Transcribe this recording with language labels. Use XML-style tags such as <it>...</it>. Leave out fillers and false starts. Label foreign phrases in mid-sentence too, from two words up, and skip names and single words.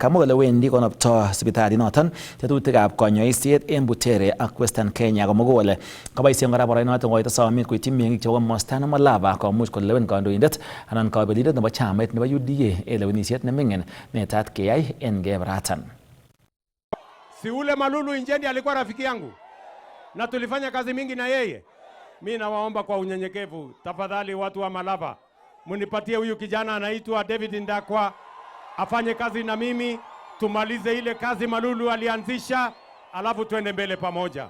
<kln>Kamwa kole wendi konopto sipitalit noton tetutikab konyoiset en Butere ak Western Kenya komugul. Kabaisien kora boroinoton koito somit koityi meng'ik chebo komosta nebo Lava komuch kolewen kandoindet anan kabelindet nebo chamait nebo UDA en lewenisiet neming'in netat keyai en kebratan.</kln> <sw>Si ule Malulu Injendi alikuwa rafiki yangu na tulifanya kazi mingi na yeye. Mimi nawaomba kwa unyenyekevu, tafadhali watu wa Malava, munipatie huyu kijana anaitwa David Ndakwa afanye kazi na mimi, tumalize ile kazi Malulu alianzisha, alafu tuende mbele pamoja.</sw>